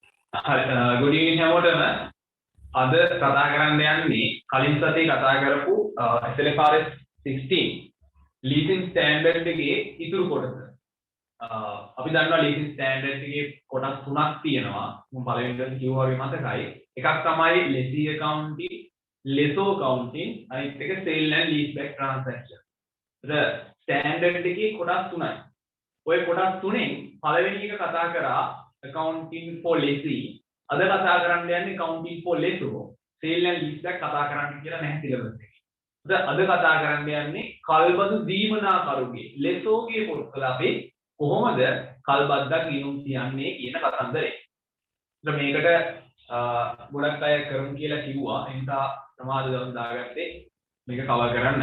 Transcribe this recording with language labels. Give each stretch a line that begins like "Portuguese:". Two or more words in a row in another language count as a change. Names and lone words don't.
English: good evening
Sinhala: හැමෝටම. අද කතා කරන්න යන්නේ කලින් සතියේ කතා කරපු SLFRS 16
English: leasing standard
Sinhala: එකේ ඉතුරු කොටස. අපි දන්නවා
English: leasing standard
Sinhala: එකේ කොටස් තුනක් තියෙනවා. මම පළවෙනිට කිව්වා වගේ මතකයි. එකක් තමයි
English: lessee accounting, lessor accounting,
Sinhala: අනිත් එක
English: sale and lease back transaction.
Sinhala: ස්ටෑන්ඩඩ් එකේ කොටස් තුනයි. ඔය කොටස් තුනෙන් පළවෙනි එක කතා කරා
English: accounting for lessee.
Sinhala: අද කතා කරන්න යන්නේ
English: accounting for lessor. sale and lease back
Sinhala: කතා කරන්න කියලා නැහැ සිලබස් එකේ. අද කතා කරන්න යන්නේ කල්බදු දීමනාකරුගේ lessorගේ පොත්වල අපි කොහොමද කල්බද්දක් ගිණුම් තියන්නේ කියන කතන්දරේ. මේකට ගොඩක් අය කරමු කියලා කිව්වා. ඒ නිසා සමාජ දවස් දාගත්තේ මේක කවර් කරන්න.